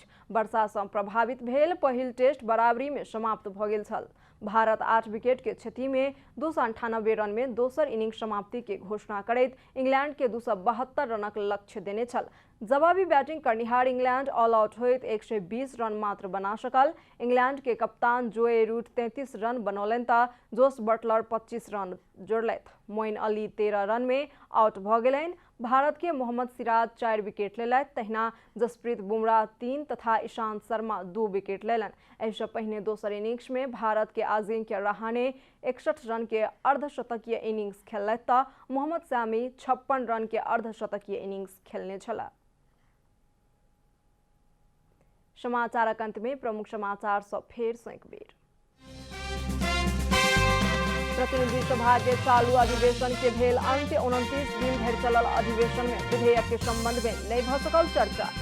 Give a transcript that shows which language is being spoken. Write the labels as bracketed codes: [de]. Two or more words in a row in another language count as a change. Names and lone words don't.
[mai] वर्षा से प्रभावित भेल पहिल टेस्ट बराबरी में समाप्त भ गेल छल। भारत 8 विकेट के क्षति में 298 रन में दोसर इनिंग समाप्ति के घोषणा करैत इंग्लैंड के 272 रनक लक्ष्य देने छल। जवाबी बैटिंग करनिहार इंग्लैंड [en] all out [mai] होइत 120 रन मात्र बना सकल। इंग्लैंड के कप्तान जोए रूट 33 रन बनौलनि त जोस बटलर 25 रन जोड़लथि। मोइन अली 13 रन में आउट भ गेलनि। भारत के मोहम्मद सिराज 4 विकेट लेलथि, तहिना जसप्रीत बुमराह 3 तथा ईशांत शर्मा 2 विकेट लेलनि। एहिसँ पहिने दोसर इनिंग्स में भारत के अजिंक्य रहाणे 61 रन के अर्धशतकीय इनिंग्स खेललथि त मोहम्मद शमी 56 रन के अर्धशतकीय इनिंग्स खेलने छला। समाचारक अंत में प्रमुख समाचार सब फेर से एक बेर। प्रतिनिधि सभा के चालू अधिवेशन के भेल अंत्य। 29 दिन धरि चलल अधिवेशन में विधेयक के संबंध में नहीं भ सकल चर्चा।